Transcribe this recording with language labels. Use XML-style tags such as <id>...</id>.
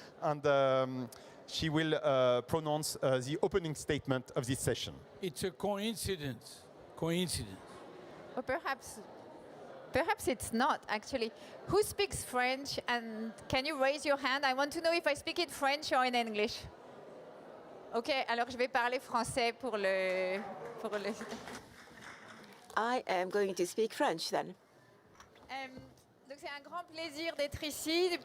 <en>And she will pronounce the opening statement of this session. It's a coincidence. Coincidence. Or perhaps it's not, actually. Who speaks French? And can you raise your hand? I want to know if I speak in French or in English.</en> <fr>OK, alors je vais parler français pour le...</fr> <en>I am going to speak French then.</en> <fr>Donc c'est un grand plaisir d'être ici.</fr>